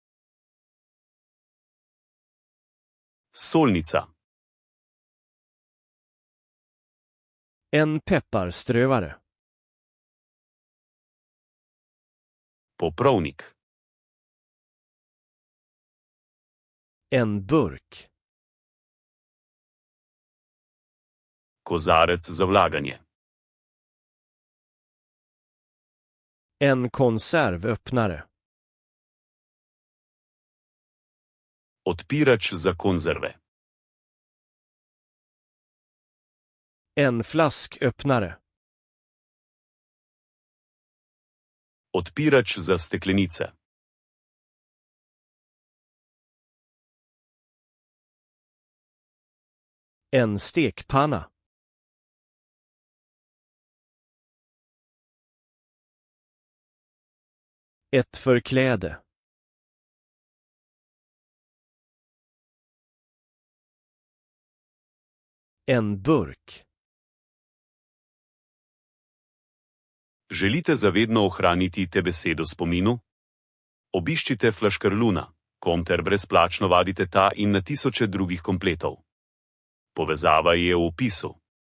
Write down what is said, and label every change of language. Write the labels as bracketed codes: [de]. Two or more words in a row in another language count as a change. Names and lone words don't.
[sl] Solnica. [sv] En pepparströvare. [sl] Poprovnik. [sv] En burk. [sl] Kozarec za vlaganje. [sv] En konservöppnare. [sl] Odpirač za konzerve. [sv] En flasköppnare. [sl] Odpirač za steklenice. [sv] En stekpanna. Ett förkläde. En burk. [sl] Želite zavedno ohraniti te besede v spominu? Obiščite Flaškarluna.com ter brezplačno vadite ta in na tisoče drugih kompletov. Povezava je v opisu.